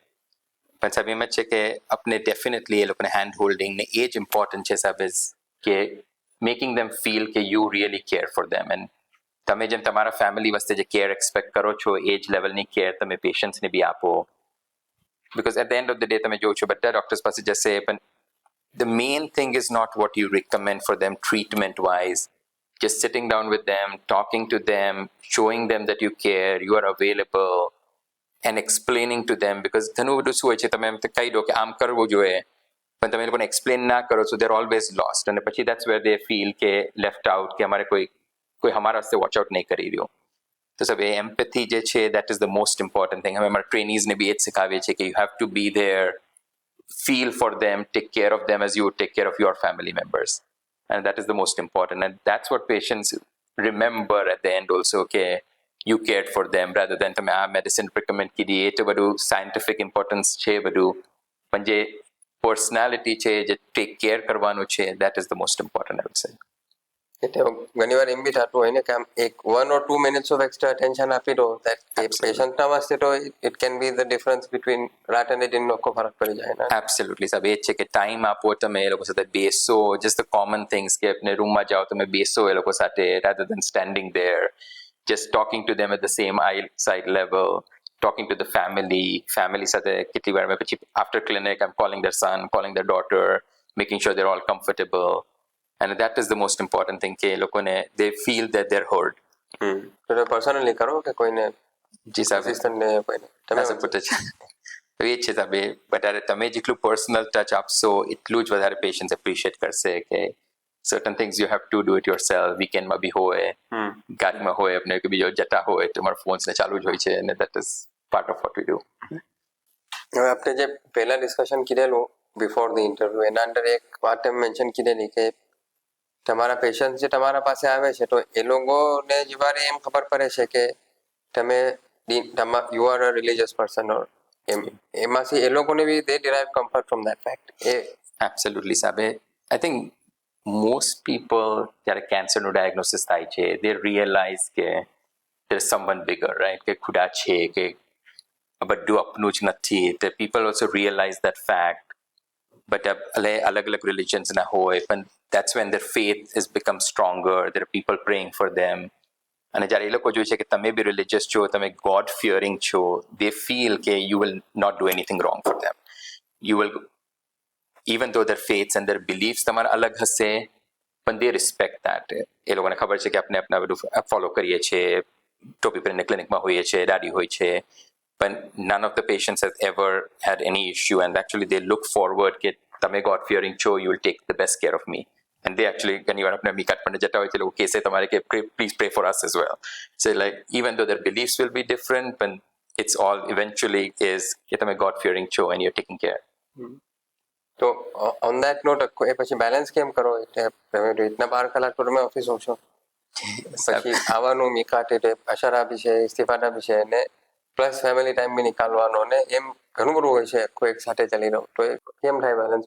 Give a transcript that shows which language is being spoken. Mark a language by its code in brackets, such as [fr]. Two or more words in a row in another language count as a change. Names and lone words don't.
[gu] પણ સાહેબ એમ જ છે કે આપણે ડેફિનેટલી એ લોકોને [en] hand holding [gu] ને એ જ ઇમ્પોર્ટન્ટ છે સાહેબ, કે [en] making them feel [gu] કે [en] you really care for them. [gu] એન્ડ તમે જેમ તમારા ફેમિલી વસ્તે જે કેર એક્સપેક્ટ કરો છો એ જ લેવલની કેર તમે પેશન્ટ્સને બી આપો. [en] because at the end of the day [gu] તમે જો છો બધા ડોક્ટર્સ પાસે જશે, પણ [en] the main thing is not what you recommend for them treatment wise. Just sitting down with them, talking to them, showing them that you care, you are available, and explaining to them. [gu] Because ઘણું બધું શું હોય છે તમે એમ કહી દો કે આમ કરવું જોઈએ પણ તમે લોકોને એક્સપ્લેન ના કરો, [en] so they're always lost. [gu] અને પછી [en] that's where they feel કે left out, [gu] કે અમારે કોઈ અમારા વાસ્તે [en] watch out [gu] નહીં કરી રહ્યો. તો સાહેબ એ એમ્પેથી જે છે [en] that is the most important thing. [gu] હવે અમારા ટ્રેનીઝને બી એ જ શીખાવીએ છીએ કે [en] you have to be there, feel for them, take care of them as you would take care of your family members. And that is the most important. And that's what patients remember at the end also, okay, you cared for them, rather than [gu] તમે આ મેડિસિન recommend કીધી. એ તો બધું [en] scientific importance [gu] છે બધું, પણ જે પર્સનાલિટી છે, જે [en] take care [gu] કરવાનું છે, [en] that is the most important, I would say. [gu] એટલે ઘણી વાર એમ બી થતું હોય ને કે આમ એક [en] 1 or 2 minutes of extra attention [gu] આપી દો પેશન્ટના વાસ્તે તો [en] it can be the difference between [gu] રાત અને દિનનો આખો ફરક પડી જાય ને. એબ્સોલ્યુટલી સાહેબ એ જ છે કે ટાઈમ આપો તમે એ લોકો સાથે, બેસો. [en] just the common things [gu] કે આપણે રૂમમાં જાઓ તમે બેસો એ લોકો સાથે, [en] rather than standing there, just talking to them at the same eye side level, talking to the family [gu] સાથે કેટલી વાર પછી [en] after clinic I'm calling their son, calling their daughter, making sure they're all comfortable. And that is the most important thing [gu] કે એ લોકોને [en] they feel that they're heard. [gu] તો પર્સનલી કરો કે કોઈને જી સાહેબ અસિસ્ટન્ટને કોઈને તમે સપોર્ટ છે એ જ છે સાહેબ. વધારે તમે જેટલું [en] personal touch [gu] આપશો એટલું જ વધારે પેશન્ટ્સ એપ્રિશિએટ કરશે કે [en] certain things you have to do it yourself. [gu] વીકેન્ડમાં બી હોય, ગાડીમાં હોય, આપણે કે બીજો જતા હોય તમારા ફોન્સને ચાલુ જ હોય છે, અને [en] that is part of what we do. [gu] હવે આપણે જે પહેલા ડિસ્કશન કીધેલું [en] before the interview [gu] એના અંદર એક વાત એમ મેન્શન કીધેલી કે તમારા પેશન્ટ જે તમારા પાસે આવે છે તો એ લોકોને જ વાર એમ ખબર પડે છે કે તમે [en] you are a religious person, [gu] ઓર એમાંથી એ લોકોને બી [en] they derive comfort from that fact. એબ્સોલ્યુટલી સાહેબ. I think most people [gu] જ્યારે કેન્સરનું ડાયગ્નોસિસ થાય છે [en] they realize કે there is someone bigger, right? [gu] કે ખુદા છે, કે બધું આપનું જ નથી. [en] The people also realize that fact. But [gu] અલગ અલગ રિલિજન્સના હોય, પણ [en] that's when their faith has become stronger. There are people praying for them. [gu] અને જ્યારે એ લોકો જોઈ છે કે તમે બી રિલિજિયસ છો, તમે [en] God fearing [gu] છો, [en] they feel કે you will not do anything wrong for them. you will, even though their faiths and their beliefs [gu] તમારા અલગ હશે, પણ [en] they respect that. [gu] એ લોકોને ખબર છે કે આપણે આપણા બધું ફોલો કરીએ છીએ, ટોપી પહેરીને ક્લિનિકમાં હોઈએ છીએ, દાડી હોય છે, પણ [en] none of the patients have ever had any issue, and actually they look forward [gu] કે તમે [en] God fearing છો, you will take the best care of me. And they actually, [gu] ઘણી વાર આપણે મીકાટ પણ જતા હોય છે લોકો કહેશે તમારે કે [en] please pray for us as well. So like even though their beliefs will be different, but it's all eventually is [gu] કે તમે [en] God fearing છો and you're taking care. [gu] તો [en] on that note [gu] એ પછી બેલેન્સ કેમ કરો? એટલે તમે રીતના 12 કલાક તો તમે ઓફિસ હોવ છો, પછી આવવાનું મીકાટ એટલે અશરા બી છે, ઇસ્તીફાના બી છે, ને પ્લસ ફેમિલી ટાઈમ બી નીકાળવાનો, ને એમ ઘણું બધું હોય છે આખું એક સાથે ચાલી રહ્યું, તો એ કેમ થાય બેલેન્સ?